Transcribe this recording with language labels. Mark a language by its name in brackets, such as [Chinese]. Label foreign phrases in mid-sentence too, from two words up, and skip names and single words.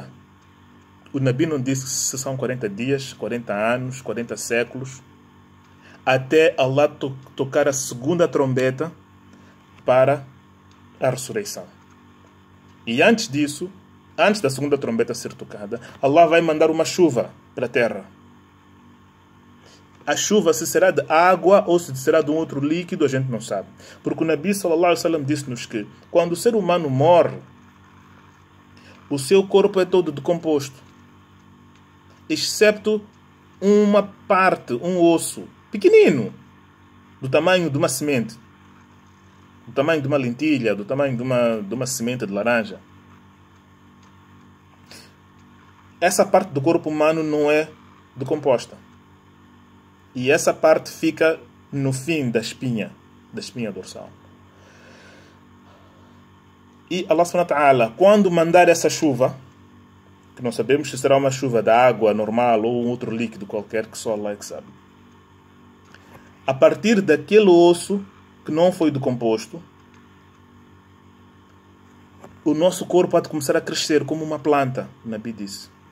[Portuguese] O Nabi não disse se são 40 dias, 40 anos, 40 séculos, até Allah tocar a segunda trombeta para a ressurreição. E antes disso, antes da segunda trombeta ser tocada, Allah vai mandar uma chuva para a terra. A chuva, se será de água ou se será de um outro líquido, a gente não sabe. Porque o Nabi [Arabic] صلى الله عليه وسلم [Portuguese] disse-nos que quando o ser humano morre, o seu corpo é todo decomposto, excepto uma parte, um osso pequenino, do tamanho de uma semente, do tamanho de uma lentilha, do tamanho de uma semente de laranja. Essa parte do corpo humano não é decomposta. E essa parte fica no fim da espinha dorsal. [Arabic] E Allah سبحانه وتعالى, [Portuguese] quando mandar essa chuva, que não sabemos se será uma chuva de água normal ou um outro líquido qualquer, que só Allah é que sabe, a partir daquele osso que não foi decomposto, o nosso corpo pode começar a crescer como uma planta, o Nabi disse.